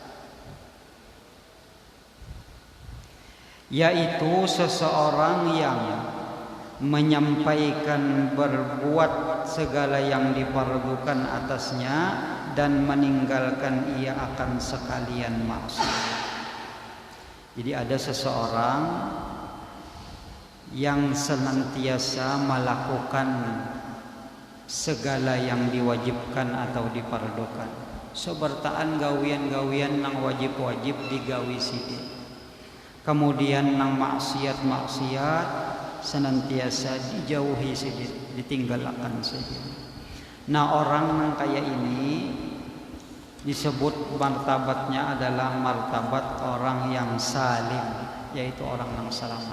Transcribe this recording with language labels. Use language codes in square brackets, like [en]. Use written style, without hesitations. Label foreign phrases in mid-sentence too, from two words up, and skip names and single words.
[id] Yaitu seseorang yang menyampaikan berbuat segala yang diperlukan atasnya dan meninggalkan ia akan sekalian maksiat. Jadi ada seseorang yang senantiasa melakukan segala yang diwajibkan atau diperlukan. [bjn] Sebertaan gawian-gawian nang wajib-wajib digawi sidi. [id] Kemudian nang maksiat senantiasa dijauhi saja, ditinggalkan saja. Nah, orang yang kayak ini disebut martabatnya adalah martabat orang yang salim, yaitu orang yang selamat.